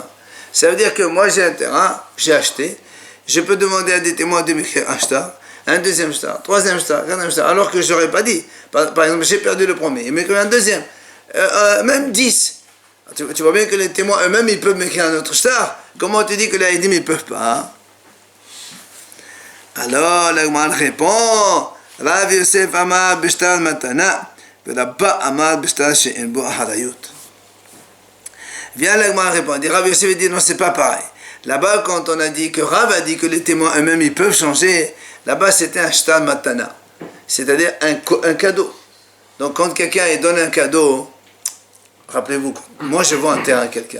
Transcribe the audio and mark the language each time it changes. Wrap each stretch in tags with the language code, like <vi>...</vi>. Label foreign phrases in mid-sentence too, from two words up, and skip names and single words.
<fr>Ça veut dire que moi j'ai un terrain, j'ai acheté, je peux demander à des témoins de m'écrire un shtar, un deuxième shtar, troisième shtar, quatrième shtar, alors que je n'aurais pas dit. Par exemple, j'ai perdu le premier, il m'écrit un deuxième, même 10. Tu vois bien que les témoins eux-mêmes, ils peuvent m'écrire un autre shtar. Comment tu dis que les Haïdim, ils ne peuvent pas? Alors, la Gemara répond,</fr> <he>רב יוסף אמר בשטר מתנה, ורבה אמר בשטר שאין בו אחריות.</he> <fr>Viens, la Gemara répond, Rav Yosef dit, non, c'est pas pareil. Là-bas, quand on a dit que Rav a dit que les témoins eux-mêmes, ils peuvent changer, là-bas, c'était un</fr> <he>שטר מתנה,</he> <fr>c'est-à-dire un cadeau. Donc, quand quelqu'un donne un cadeau, rappelez-vous, moi, je vends un terrain à quelqu'un.</fr>